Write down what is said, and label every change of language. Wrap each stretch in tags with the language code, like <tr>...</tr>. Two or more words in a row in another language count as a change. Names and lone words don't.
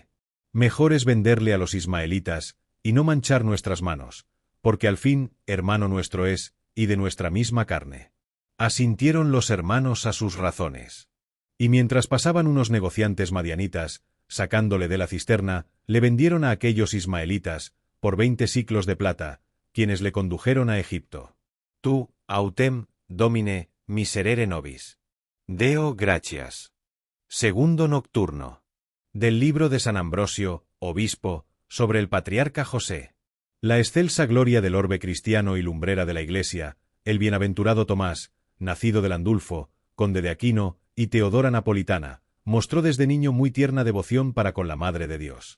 <es>Mejor es venderle a los ismaelitas, y no manchar nuestras manos, porque al fin hermano nuestro es, y de nuestra misma carne». Asintieron los hermanos a sus razones. Y mientras pasaban unos negociantes madianitas, sacándole de la cisterna, le vendieron a aquellos ismaelitas, por 20 siclos de plata, quienes le condujeron a Egipto.</es> <la>«Tú, autem, domine, miserere nobis. Deo gratias».</la> <es>Segundo nocturno. Del libro de San Ambrosio, obispo, sobre el patriarca José. La excelsa gloria del orbe cristiano y lumbrera de la Iglesia, el bienaventurado Tomás, nacido de Landulfo, conde de Aquino, y Teodora Napolitana, mostró desde niño muy tierna devoción para con la Madre de Dios.</es>